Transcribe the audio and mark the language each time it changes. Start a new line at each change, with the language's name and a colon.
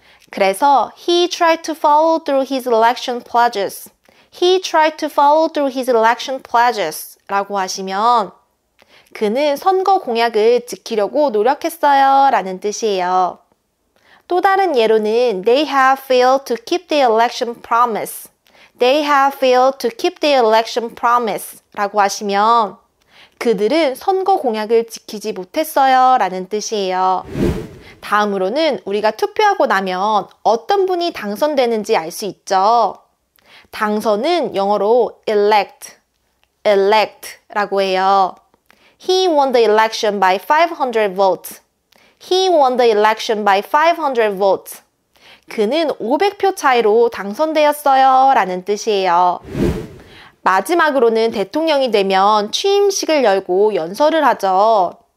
English: 그래서 he tried to follow through his election pledges. He tried to follow through his election pledges
Korean: 라고 하시면 그는 선거 공약을 지키려고 노력했어요 라는 뜻이에요. 또 다른 예로는
English: they have failed to keep their election promise. They have failed to keep their election promise
Korean: 라고 하시면 그들은 선거 공약을 지키지 못했어요 라는 뜻이에요. 다음으로는 우리가 투표하고 나면 어떤 분이 당선되는지 알 수 있죠. 당선은 영어로 elect 라고 해요.
English: He won the election by 500 votes. He won the election by 500 votes.
Korean: 그는 500표 차이로 당선되었어요 라는 뜻이에요. 마지막으로는 대통령이 되면 취임식을 열고 연설을 하죠.